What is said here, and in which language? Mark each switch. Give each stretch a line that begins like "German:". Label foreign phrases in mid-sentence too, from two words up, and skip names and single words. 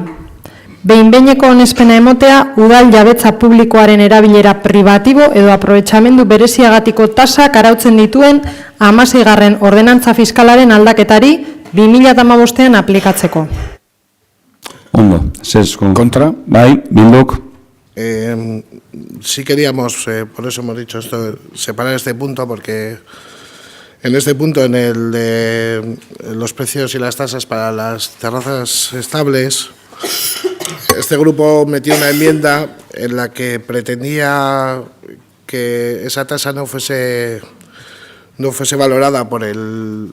Basque: Behin-behineko onespena emotea udal jabetza publikoaren erabilera pribatibo edo aprobetxamendu bereziagatiko tasak arautzen dituen 16. ordenantza fiskalaren aldaketari 2015ean aplikatzeko. Ondo, zesko. Kontra. Bai, Bilduk.
Spanish: Sí queríamos, por eso hemos dicho esto, separar este punto, porque en este punto, en el de los precios y las tasas para las terrazas estables, este grupo metió una enmienda en la que pretendía que esa tasa no fuese valorada por el